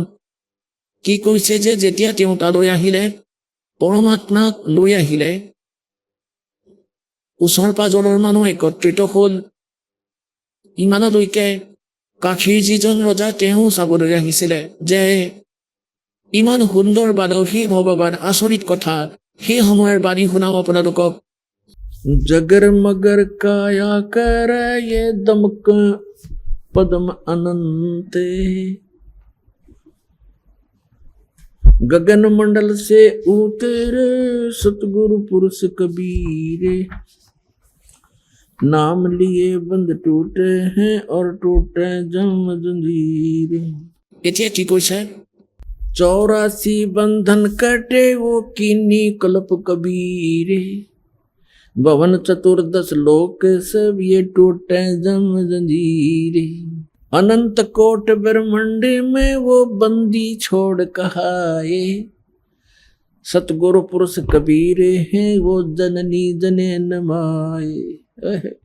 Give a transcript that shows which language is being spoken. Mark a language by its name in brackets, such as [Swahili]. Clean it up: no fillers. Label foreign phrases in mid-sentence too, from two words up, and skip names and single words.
[Assamese] কি কৈছে যে যেতিয়া তেওঁ তালৈ আহিলে, পৰমাত্মাক লৈ আহিলে, ওচৰ পাজৰৰ মানুহ একত্ৰিত হ'ল। ইমানলৈকে কাশীৰ যিজন ৰজা তেওঁ চাবলৈ আহিছিলে যে ইমান সুন্দৰ বালক, সেই ভগৱান, আচৰিত কথা। সেই সময়ৰ বাণী শুনাও আপোনালোকক। [Hindi] जगर मगर काया कर ये दमक पदम अनंते, गगन मंडल से उतरे सतगुरु पुरुष कबीरे, नाम लिए बंद टूटे हैं और टूटे जम जंजीरे। [Assamese] এতিয়া কি কৈছে? [Hindi] चौरासी बंधन कटे वो कीनी कल्प कबीरे, भवन चतुर्दश लोक सब ये टूटे जम जंजीरे, अनंत कोट ब्रह्मांड में वो बंदी छोड़ कहाए, सतगुरु पुरुष कबीर हैं वो जननी जने नमाए।